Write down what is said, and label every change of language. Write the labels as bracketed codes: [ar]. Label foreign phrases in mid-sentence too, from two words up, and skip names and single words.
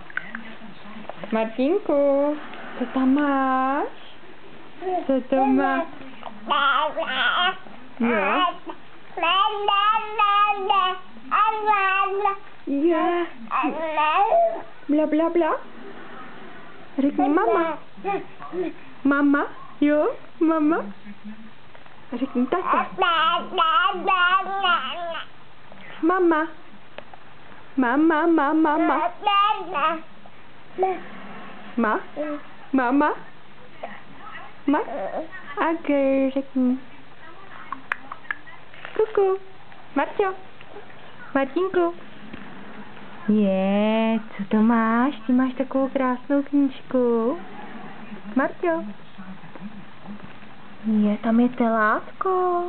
[cs] Martinku. Co tam máš? Co to má? Jo. Je. Bla bla bla. Řekni mama. Mama? Jo? Mama? Řekni tata. Mama. Mama. Mama? Ma? Agr, řekni. Kuku. Marťo. Martinku. Je, co to máš? Ty máš takovou krásnou knížku. Marťo. Je, tam je telátko.